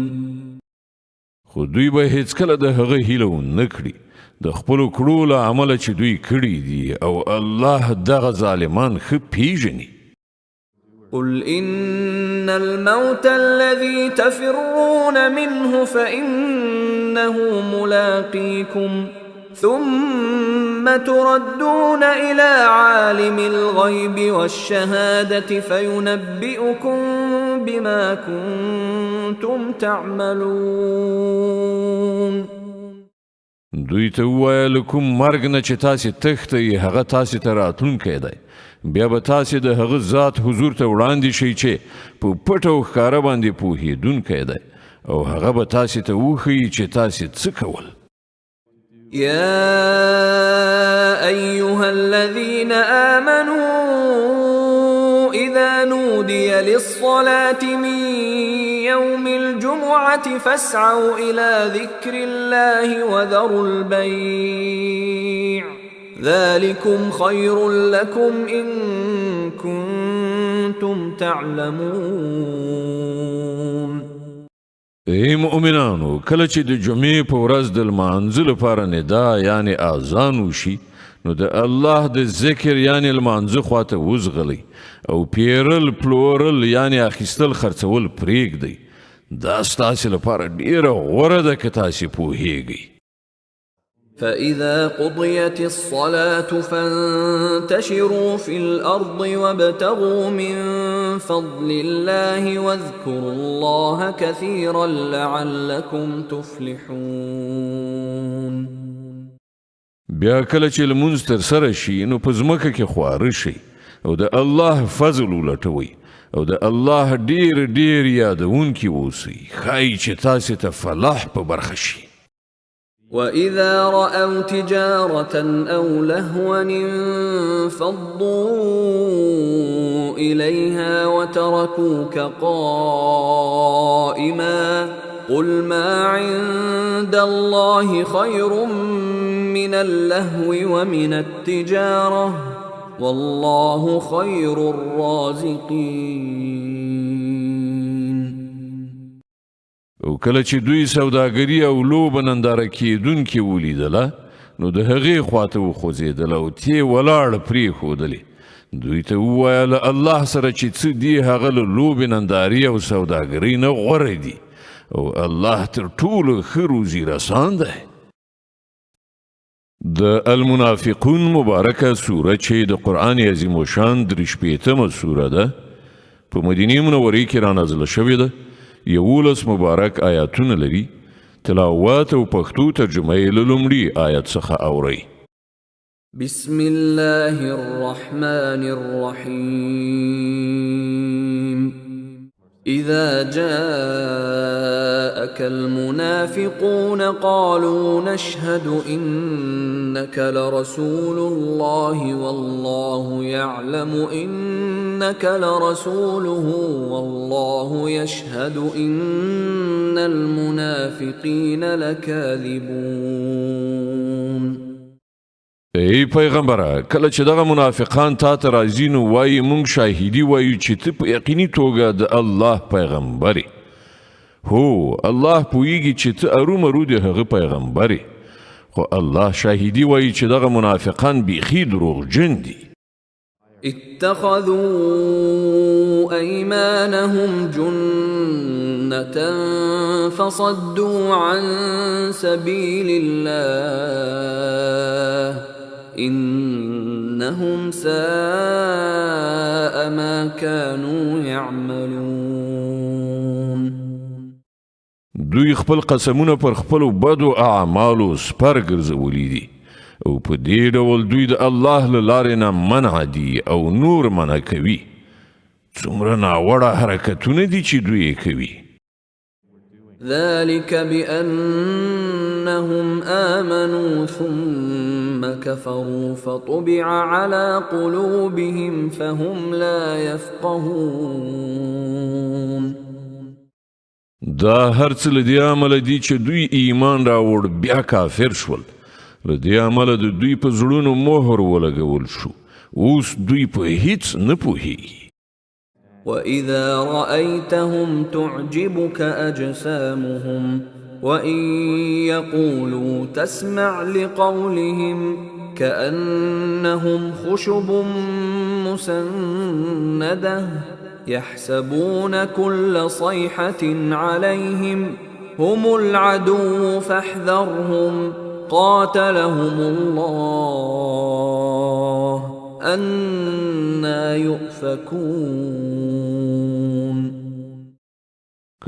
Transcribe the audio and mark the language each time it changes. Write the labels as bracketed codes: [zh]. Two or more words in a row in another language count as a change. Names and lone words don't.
[ps] خو دوی به هیڅکله د هغه هیله ونه کړي د خپلو کړو له عمله چې دوی کړي دي او الله دغه ظالمان ښه پیژني [ar] قل إن الموت الذي تفرون منه فإنه ملاقيكم ثم تردون إلى عالم الغيب والشهادة فينبئكم بما كنتم كنتم تعملون. [ps] دوی ته وویل کوم مرګ نه چې تاسې تښتئ هغه تاسې ته راتلونکی دی بیا به تاسې د هغه ذات حضور ته وړاندې شئ چې په پټ او ښکاره باندې پوهېدونکی دی او هغه به تاسې ته وښیي چې تاسې څه کول. [ar] يا أيها الذين آمنوا إذا نودي للصلاة من يوم الجمعة فاسعوا إلى ذكر الله وذروا البيع ذلكم خير لكم إن كنتم تعلمون. [ps] ای مؤمنانو کله چې د جمعې په ورځ د لمانځه لپاره ندا یعنی اذان وشي نو د الله د ذکر یعنی لمانځه خواته وزغلی او پیرل پلورل یعنی اخیستل خرڅول پرېږدئ دا ستاسې لپاره ډیره غوره ده که تاسې پوهیږئ. [ar] فإذا قضيت الصلاة فانتشروا في الأرض وابتغوا من فضل الله واذكروا الله كثيرا لعلكم تفلحون. [ps] بیا کله چې لمونځ ترسره شي نو په ځمکه کې خواره شئ او د الله فضل ولټوئ او د الله ډیر ډیر یادونکي اوسئ ښایي چې تاسې ته فلاح په برخه شي. [ar] وإذا رأوا تجارة أو لهوا انفضوا إليها وتركوك قائما قل ما عند الله خير من اللهو ومن التجارة والله خير الرازقين. [ps] او کله چې دوی سوداګري او لوبه ننداره کیدونکي ولیدله نو د هغې خواته وخوځېدله او تې ولاړ پرېښودلې دوی ته وویل الله سره چې څه دي هغه له لوبې نندارې او سوداګرۍ نه غوره دي او الله تر ټولو ښه روزي رسان دی. د المنافقون مبارکه سوره چې د قرآن عظیم الشان 43مه سوره ده په مدینې منورې کې رانازله شوې ده 11 مبارک آیاتونه لري. تلاوت او پښتو ترجمه یې له لومړي آیت څخه اورئ. [ar] بسم الله الرحمن الرحيم. إذا جاءك المنافقون قالوا نشهد إنك لرسول الله والله يعلم إنك لرسوله والله يشهد إن المنافقين لكاذبون. [ps] ای پیغمبره کله چې دغه منافقان تا ته راځي نو وایي مونږ شاهدي وایو چې ته په یقیني توګه د الله پیغمبرې. هو الله پوهیږي چې ته ارومرو د هغه پیغمبرې خو الله شاهدي وایي چې دغه منافقان بیخي دروغجن دي. [ar] اتخذوا أيمانهم جنة فصدوا عن سبيل الله إنهم ساء ما كانوا يعملون. [ps] دوی خپل قسمونه پر خپل بدو اعمالو سپر ګرځولي دي او په دې ډول دوی د الله له لارې نه منع دي او نور منع کوي. څومره ناوړه حرکتونه دي چې دوی کوي. [ar] ذلك بأنهم آمنوا ثم كفروا فطبع على قلوبهم فهم لا يفقهون. [ps] دا هر څه له دې عمله دي چې دوی ایمان راوړ بیا کافر شول. له دې عمله د دوی په زړونو مهر ولګول شو اوس دوی په هیڅ نه پوهیږي. [ar] وإذا رأيتهم تعجبك أجسامهم وإن يقولوا تسمع لقولهم كأنهم خشب مسندة يحسبون كل صيحة عليهم هم العدو فاحذرهم قاتلهم الله أنا يؤفكون.